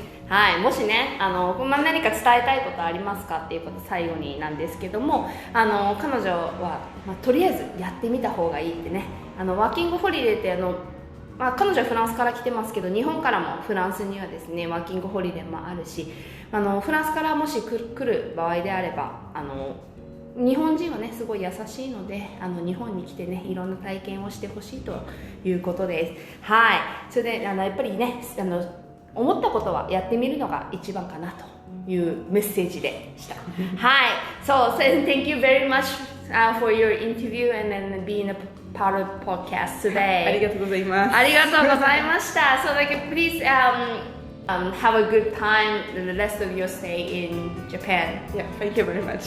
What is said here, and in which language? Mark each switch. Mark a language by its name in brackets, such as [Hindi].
[Japanese] はい、もしね何か伝えたいことありますかっていうこと最後になんですけども彼女は、とりあえずやってみた方がいいってねワーキングホリデーって彼女はフランスから来てますけど日本からもフランスにはですねワーキングホリデーもあるしフランスからもし来る場合であれば日本人はねすごい優しいので日本に来てねいろんな体験をしてほしいということです。はい。それでやっぱりね思ったことはやってみるのが一番かなというメッセージでした。はい。 [English] So thank you very much for your interview and then being a part of podcast today. [Japanese] ありがとうございます。ありがとうございました。 [English] So like please have a good time the rest of your stay in Japan. Yeah, thank you very much.